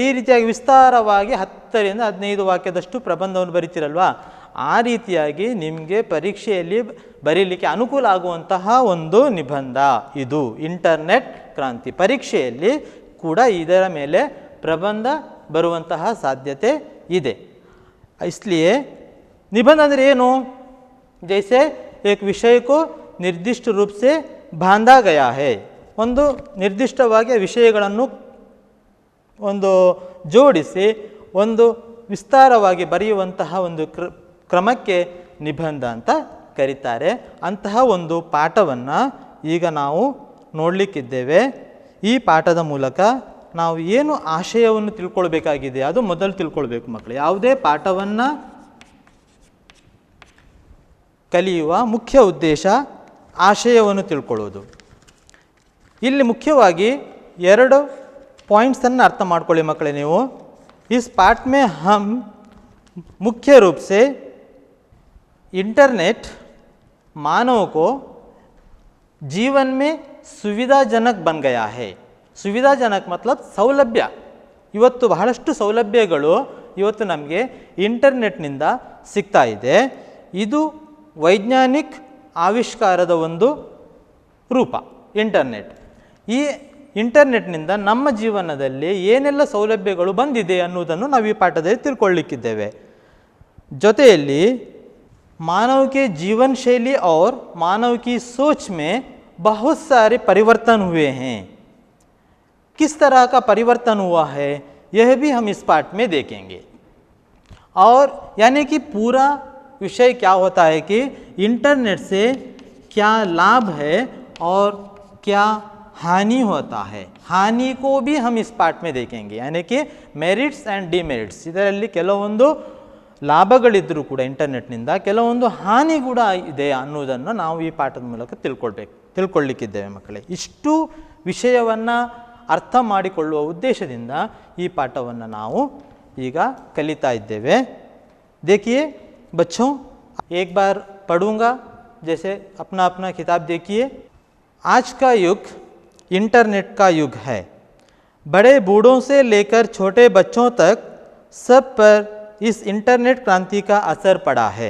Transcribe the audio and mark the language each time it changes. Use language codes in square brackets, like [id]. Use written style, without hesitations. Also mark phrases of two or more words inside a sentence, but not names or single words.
[kn] ಈ ರೀತಿಯಾಗಿ ವಿಸ್ತಾರವಾಗಿ 10 ರಿಂದ 15 ವಾಕ್ಯದಷ್ಟು ಪ್ರಬಂಧವನ್ನು ಬರಿತೀರಲ್ವಾ? ಆ ರೀತಿಯಾಗಿ ನಿಮಗೆ ಪರೀಕ್ಷೆಯಲ್ಲಿ ಬರೀಲಿಕ್ಕೆ ಅನುಕೂಲ ಆಗುವಂತಹ ಒಂದು ನಿಬಂಧ ಇದು ಇಂಟರ್ನೆಟ್ ಕ್ರಾಂತಿ. ಪರೀಕ್ಷೆಯಲ್ಲಿ ಕೂಡ ಇದರ ಮೇಲೆ ಪ್ರಬಂಧ ಬರುವಂತಹ ಸಾಧ್ಯತೆ ಇದೆ. इसलिए निबंध ಅಂದರೆ ಏನು? [hi] जैसे एक विषय को निर्दिष्ट रूप से बांधा गया है. [kn] ಒಂದು ನಿರ್ದಿಷ್ಟವಾಗಿ ವಿಷಯಗಳನ್ನು ಒಂದು ಜೋಡಿಸಿ ಒಂದು ವಿಸ್ತಾರವಾಗಿ ಬರೆಯುವಂತಹ ಒಂದು ಕ್ರಮಕ್ಕೆ ನಿಬಂಧ ಅಂತ ಕರೀತಾರೆ. ಅಂತಹ ಒಂದು ಪಾಠವನ್ನು ಈಗ ನಾವು ನೋಡಲಿಕ್ಕಿದ್ದೇವೆ. ಈ ಪಾಠದ ಮೂಲಕ ನಾವು ಏನು ಆಶಯವನ್ನು ತಿಳ್ಕೊಳ್ಬೇಕಾಗಿದೆ ಅದು ಮೊದಲು ತಿಳ್ಕೊಳ್ಬೇಕು ಮಕ್ಕಳು. ಯಾವುದೇ ಪಾಠವನ್ನು ಕಲಿಯುವ ಮುಖ್ಯ ಉದ್ದೇಶ ಆಶಯವನ್ನು ತಿಳ್ಕೊಳ್ಳೋದು. ಇಲ್ಲಿ ಮುಖ್ಯವಾಗಿ 2 ಪಾಯಿಂಟ್ಸನ್ನು ಅರ್ಥ ಮಾಡ್ಕೊಳ್ಳಿ ಮಕ್ಕಳೇ ನೀವು. [hi] इस पाठ में हम मुख्य रूप से इंटरनेट मानव को जीवन में सुविधाजनक बन गया है. सुविधाजनक मतलब ಸೌಲಭ್ಯ. [kn] ಇವತ್ತು ಬಹಳಷ್ಟು ಸೌಲಭ್ಯಗಳು ಇವತ್ತು ನಮಗೆ ಇಂಟರ್ನೆಟ್ನಿಂದ ಸಿಗ್ತಾ ಇದೆ. ಇದು ವೈಜ್ಞಾನಿಕ ಆವಿಷ್ಕಾರದ ಒಂದು ರೂಪ ಇಂಟರ್ನೆಟ್. ಈ ಇಂಟರ್ನೆಟ್ನಿಂದ ನಮ್ಮ ಜೀವನದಲ್ಲಿ ಏನೆಲ್ಲ ಸೌಲಭ್ಯಗಳು ಬಂದಿದೆ ಅನ್ನುವುದನ್ನು ನಾವು ಈ ಪಾಠದಲ್ಲಿ ತಿಳ್ಕೊಳ್ಳಿಕ್ಕಿದ್ದೇವೆ. [hi] ಜೊತೆಯಲ್ಲಿ मानव के जीवन शैली और मानव की सोच में बहुत सारे परिवर्तन हुए हैं. किस तरह का परिवर्तन हुआ है यह भी हम इस पाठ में देखेंगे. और यानी कि पूरा विषय क्या होता है कि इंटरनेट से क्या लाभ है और क्या हानि होता है. हानि को भी हम इस पाठ में देखेंगे. यानी कि [en] merits and demerits. [kn] ಇದರಲ್ಲಿ ಕೆಲವೊಂದು ಲಾಭಗಳಿದ್ದರೂ ಕೂಡ ಇಂಟರ್ನೆಟ್ನಿಂದ ಕೆಲವೊಂದು ಹಾನಿ ಕೂಡ ಇದೆ ಅನ್ನೋದನ್ನು ನಾವು ಈ ಪಾಠದ ಮೂಲಕ ತಿಳ್ಕೊಳ್ಳಿಕ್ಕಿದ್ದೇವೆ ಮಕ್ಕಳೇ. ಇಷ್ಟು ವಿಷಯವನ್ನು ಅರ್ಥ ಮಾಡಿಕೊಳ್ಳುವ ಉದ್ದೇಶದಿಂದ ಈ ಪಾಠವನ್ನು ನಾವು ಈಗ ಕಲಿತಾ ಇದ್ದೇವೆ. [hi] देखिए बच्चों, एक बार पढ़ूंगा. जैसे अपना अपना किताब देखिए. आज का युग इंटरनेट का युग है. बड़े बूढ़ों से लेकर छोटे बच्चों तक सब पर इस इंटरनेट क्रांति का असर पड़ा है.